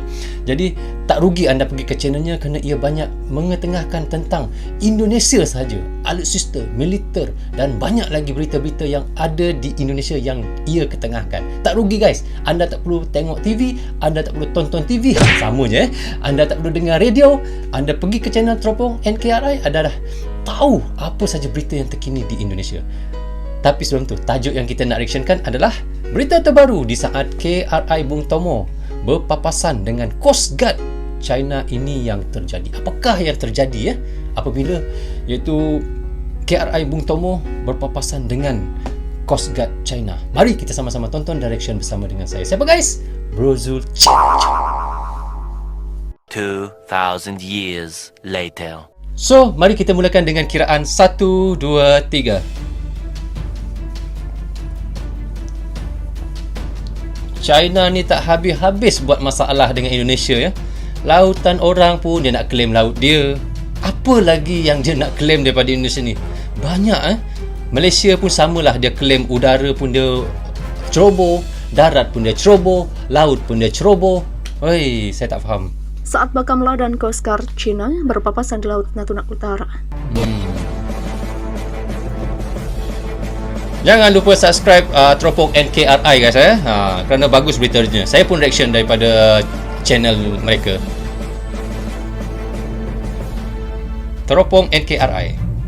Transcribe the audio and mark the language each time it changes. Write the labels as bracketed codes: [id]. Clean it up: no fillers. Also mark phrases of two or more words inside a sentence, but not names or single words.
[ms] Jadi tak rugi anda pergi ke channelnya kerana ia banyak mengetengahkan tentang Indonesia sahaja, alutsista, militer dan banyak lagi berita-berita yang ada di Indonesia yang ia ketengahkan. Tak rugi guys, anda tak perlu tengok TV, anda tak perlu tonton TV, sama je anda tak perlu dengar radio, anda pergi ke channel Teropong NKRI, anda dah tahu apa saja berita yang terkini di Indonesia. Tapi sebelum tu, tajuk yang kita nak reactionkan adalah [id] berita terbaru di saat KRI Bung Tomo berpapasan dengan Coast Guard China, ini yang terjadi. [ms] Apakah yang terjadi apabila iaitu KRI Bung Tomo berpapasan dengan Coast Guard China? Mari kita sama-sama tonton direction bersama dengan saya. Siapa guys? Brozul Channel. [en] 2000 years later. [ms] So, mari kita mulakan dengan kiraan 1, 2, 3. China ni tak habis-habis buat masalah dengan Indonesia ya. Lautan orang pun dia nak claim laut dia. Apa lagi yang dia nak claim daripada Indonesia ni? Banyak Malaysia pun samalah, dia claim udara pun dia ceroboh, darat pun dia ceroboh, laut pun dia ceroboh. Oi, saya tak faham. [id] Saat Bakamla dan Coast Guard China berpapasan di Laut Natuna Utara. [ms] Jangan lupa subscribe Teropong NKRI guys kerana bagus beritanya. Saya pun reaction daripada channel mereka. Teropong NKRI.